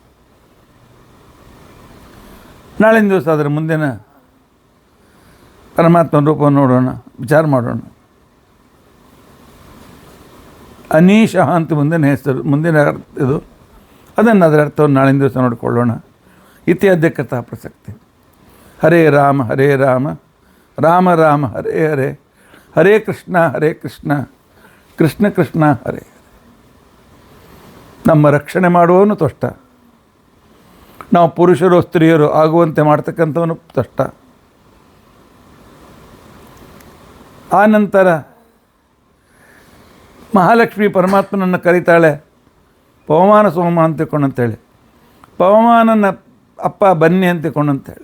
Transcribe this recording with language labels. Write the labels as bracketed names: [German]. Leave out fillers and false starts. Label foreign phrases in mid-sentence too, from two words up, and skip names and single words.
[Kannada] ನಾಳಿನ ದಿವಸ ಅದರ ಮುಂದಿನ ಪರಮಾತ್ಮನ ರೂಪವನ್ನು ನೋಡೋಣ, ವಿಚಾರ ಮಾಡೋಣ. ಅನೀಶಃ ಅಂತ ಮುಂದಿನ ಹೆಸರು, ಮುಂದಿನ ಇದು, ಅದನ್ನು ಅದರ ಅರ್ಥವನ್ನು ನಾಳಿನ ದಿವಸ ನೋಡಿಕೊಳ್ಳೋಣ. [Sanskrit] ಇತ್ಯಾದ್ಯ ಕಥಾ ಪ್ರಸಕ್ತಿ. ಹರೇ ರಾಮ ಹರೇ ರಾಮ ರಾಮ ರಾಮ ಹರೇ ಹರೇ, ಹರೇ ಕೃಷ್ಣ ಕೃಷ್ಣ ಕೃಷ್ಣ ಹರೇ. [Kannada] ನಮ್ಮ ರಕ್ಷಣೆ ಮಾಡುವವನು ತ್ವಷ್ಟ, ನಾವು ಪುರುಷರು ಸ್ತ್ರೀಯರು ಆಗುವಂತೆ ಮಾಡ್ತಕ್ಕಂಥವನು ತ್ವಷ್ಟ. ಆ ನಂತರ ಮಹಾಲಕ್ಷ್ಮಿ ಪರಮಾತ್ಮನನ್ನು ಕರೀತಾಳೆ, ಪವಮಾನ ಸೋಮ ಅಂತಿಕೊಂಡಂತೇಳಿ, ಪವಮಾನನ ಅಪ್ಪ ಬನ್ನಿ ಅಂತಿಕೊಂಡಂತೇಳಿ.